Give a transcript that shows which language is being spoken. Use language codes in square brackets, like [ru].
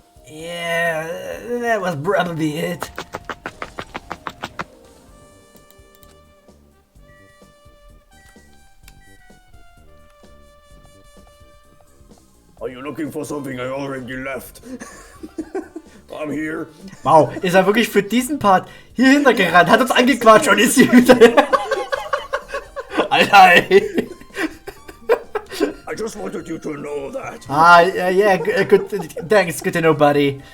[en] Yeah, that was probably it. Are you looking for something I already left? I'm here. [de] Wow, ist er wirklich für diesen Part hier hintergerannt, hat uns angequatscht und ist hier wieder. Alter, ey. [en] I just wanted you to know that. Yeah, good, thanks, good to know, buddy.